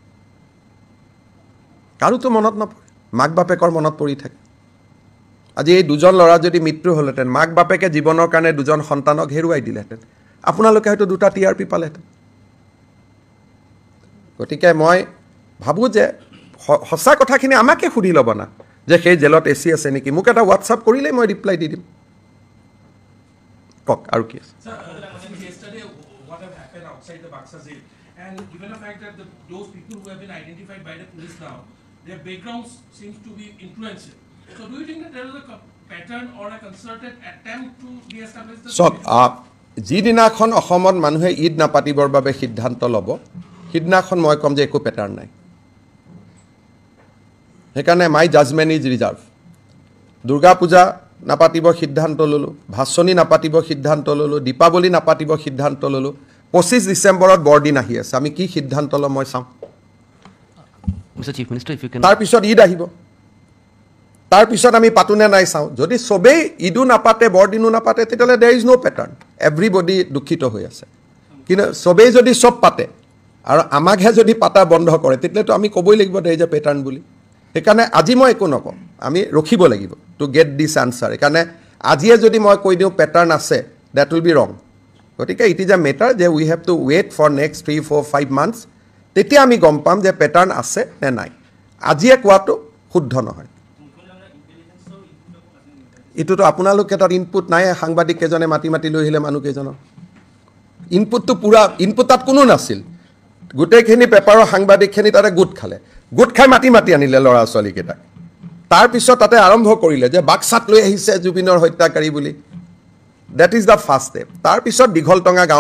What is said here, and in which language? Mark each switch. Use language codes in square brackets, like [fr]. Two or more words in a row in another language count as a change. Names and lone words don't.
[as] কাৰোতো মনত নপৰে মাক বাপেকৰ মনত পৰি থাকে আজি এই দুজন ল'ৰা যদি মৃত্যু হ'লহেঁতেন মাক বাপেকে জীৱনৰ কাৰণে দুজন সন্তানক হেৰুৱাই দিলেহেঁতেন আপোনালোকে হয়তো 2টা TRP পালেহেঁতেন গতিকে মই ভাবোঁ যে সঁচা কথাখিনি আমাকে সুধি ল'ব না যে সেই জেলত AC আছে নেকি মোক এটা হোৱাটছআপ কৰিলেই মই ৰিপ্লাই দি দিম কওক আৰু কি আছে [en] And given the fact that those people who have been identified by the police now, their backgrounds seems to be influential. So do you think that there is a pattern or a concerted attempt to de-establish the... So, [as] যিদিনাখন অসমত মানুহে ঈদ নাপাতিবৰ বাবে সিদ্ধান্ত ল'ব সিদিনাখন মই কম যে একো পেটাৰ্ণ নাই সেইকাৰণে [en] my judgment is reserved [as] দুৰ্গা পূজা নাপাতিব সিদ্ধান্ত ল'লোঁ ভাচনি নাপাতিব সিদ্ধান্ত ল'লোঁ দীপাৱলী নাপাতিব সিদ্ধান্ত ল'লোঁ 25 ডিসেম্বৰত বৰদিন আহি আছে আমি কি সিদ্ধান্ত ল'ম মই চাম [en] Mr. Chief Minister, if you can... [as] তাৰ পিছত ঈদ আহিব তাৰ পিছত আমি পাতুনে নাই চাওঁ যদি সবেই ঈদো নাপাতে বৰদিনো নাপাতে তেতিয়াহ'লে [en] there is no pattern everybody [as] দুখিত হৈ আছে কিন্তু সবেই যদি সব পাতে আৰু আমাকহে যদি পাতা বন্ধ কৰে তেতিয়াতো আমি ক'বই লাগিব [en] there is a pattern [as] বুলি সেইকাৰণে আজি মই একো নকওঁ আমি ৰখিব লাগিব [en] to get this answer [as] সেইকাৰণে আজিয়ে যদি মই কৈ দিওঁ পেটাৰ্ণ আছে [en] that will be wrong [as] গতিকে [en] it is a matter [as] যে [en] we have to wait for next 3, 4, 5 months [as] তেতিয়া আমি গম পাম যে পেটাৰ্ণ আছে নে নাই আজিয়ে কোৱাটো শুদ্ধ নহয় এইটোতো আপোনালোকে তাত ইনপুট নাই সাংবাদিক কেইজনে মাতি মাতি লৈ আহিলে মানুহ কেইজনক ইনপুটটো পুৰা ইনপুট তাত কোনো নাছিল গোটেইখিনি পেপাৰৰ সাংবাদিকখিনি তাতে গোট খাই মাতি মাতি আনিলে ল'ৰা ছোৱালীকেইটাক তাৰপিছত তাতে আৰম্ভ কৰিলে যে বাক্সাত লৈ আহিছে জুবিনৰ হত্যাকাৰী বুলি [en] that is the first step [as] তাৰপিছত দীঘলটঙা গাঁৱৰ